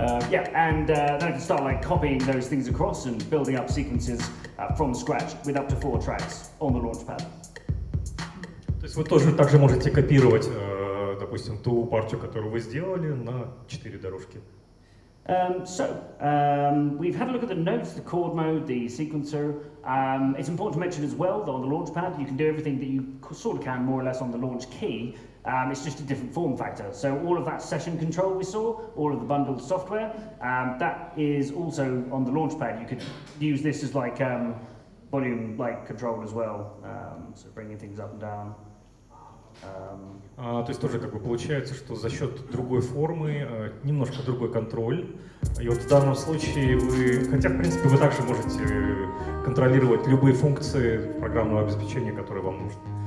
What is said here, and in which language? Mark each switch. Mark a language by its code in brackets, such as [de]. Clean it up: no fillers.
[en] Yeah, and then I can start like copying those things across and building up sequences from scratch with up to 4 tracks on the launchpad. [ru] То есть вы тоже также можете копировать, допустим, ту партию, которую вы сделали, на 4 дорожки. [en] We've had a look at the notes, the chord mode, the sequencer. It's important to mention as well that on the launchpad you can do everything that you sort of can more or less on the launch key. It's just a different form factor. So all of that session control we saw, all of the bundled software, that is also on the launchpad. You could use this as like volume like control as well, so bringing things up and down. [ru] То есть тоже как бы получается, что за счет другой формы, немножко другой контроль. И вот в данном случае вы, хотя в принципе вы также можете контролировать любые функции программного обеспечения, которые вам нужны.